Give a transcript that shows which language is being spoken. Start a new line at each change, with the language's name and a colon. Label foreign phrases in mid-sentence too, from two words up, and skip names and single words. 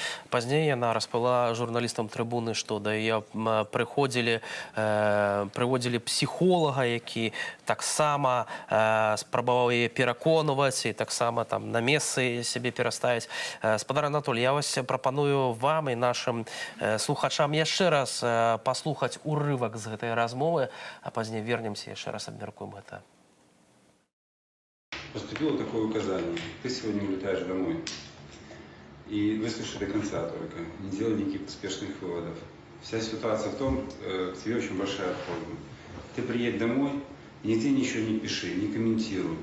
Belarusian: Пазней яна распавяла журналістам трыбуны, што да яе прыводзілі псіхолага, які таксама спрабаваў яе пераконваць і таксама там на месцы сябе пераставіць. Спадар Анатолій, я вас прапаную вам і нашим слухачам яшчэ раз паслухаць урывак з гэтай размовы, а пазней вернемся, яшчэ раз абмяркуем гэта.
Russian: Поступило такое указание. Ты сегодня улетаешь домой. И выслушай до конца только. Не делай никаких поспешных выводов. Вся ситуация в том, к тебе очень большая просьба. Ты приедь домой, и нигде ничего не пиши, не комментируй.